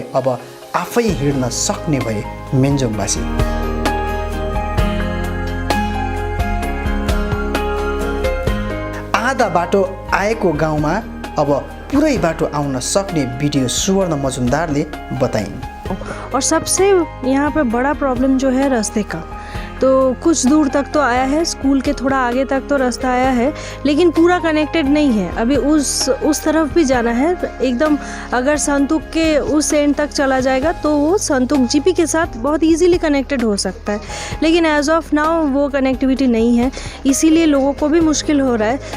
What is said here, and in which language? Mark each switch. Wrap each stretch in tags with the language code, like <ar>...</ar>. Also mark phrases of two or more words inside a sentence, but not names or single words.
<ne>अब आफै हिँड्न सक्ने भए मेन्जोङवासी। आधा बाटो आएको गाउँमा अब पुरै बाटो आउन सक्ने वीडियो सुवर्ण मजुमदारले बताइन्।</ne> <hi>और सबसे यहाँ पे बड़ा प्रॉब्लम जो है रास्ते का। तो कुछ दूर तक तो आया है, स्कूल के थोड़ा आगे तक तो रास्ता आया है, लेकिन पूरा कनेक्टेड नहीं है। अभी उस तरफ भी जाना है एकदम। अगर संतुक के उस एंड तक चला जाएगा तो वो संतुक जीपी के साथ बहुत</hi> <en>easily connected</en> <hi>हो सकता है, लेकिन</hi> <en>as of now</en> <hi>वो कनेक्टिविटी नहीं है, इसीलिए लोगों को भी मुश्किल हो रहा है।</hi>